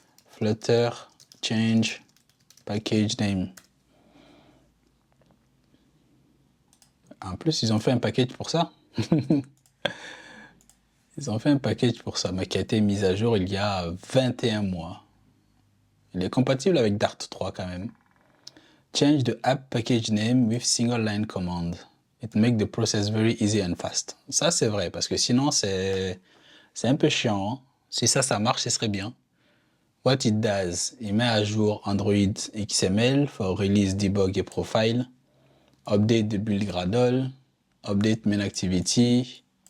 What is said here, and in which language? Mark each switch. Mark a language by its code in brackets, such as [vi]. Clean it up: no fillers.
[en] Flutter, change, package name. [fr] En plus, ils ont fait un package pour ça. Ils ont fait un package pour ça, mais qui a été mis à jour il y a 21 mois. Il est compatible avec Dart 3 quand même. [en] Change the app package name with single line command. It makes the process very easy and fast. [fr] Ça, c'est vrai, parce que sinon, c'est un peu chiant. Hein. Si ça marche, ce serait bien. [en] What it does, [fr] il met à jour [en] Android XML for release, debug [fr] et [en] profile. Update the build Gradle. Update main activity.